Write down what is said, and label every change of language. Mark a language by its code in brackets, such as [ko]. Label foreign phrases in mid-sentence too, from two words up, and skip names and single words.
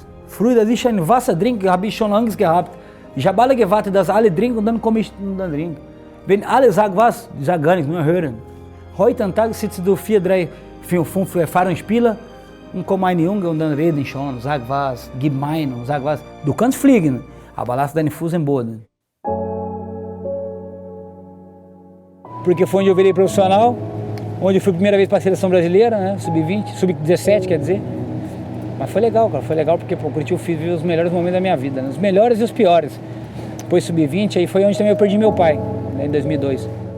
[de] Früher, dass ich ein Wasser trinke, habe ich schon Angst gehabt. Ich habe alle gewartet, dass alle trinken und dann komme ich und dann trinke. Wenn alle sagen was, ich sage gar nichts, nur hören. Heute am Tag sitzen du 4, 3, 4, 5 erfahrene Spieler und kommt ein Junge und dann reden schon, sag was, gib Meinung, sag was. Du kannst fliegen, aber lass deinen Fuß im Boden. [pt] Porque foi onde eu virei profissional, onde eu fui a primeira vez para a seleção brasileira, né, sub-20, sub-17 quer dizer. Mas foi legal, cara, foi legal porque o Curitiba vive os melhores momentos da minha vida, né? Os melhores e os piores. Depois sub-20, aí foi onde também eu perdi meu pai, né, em 2002.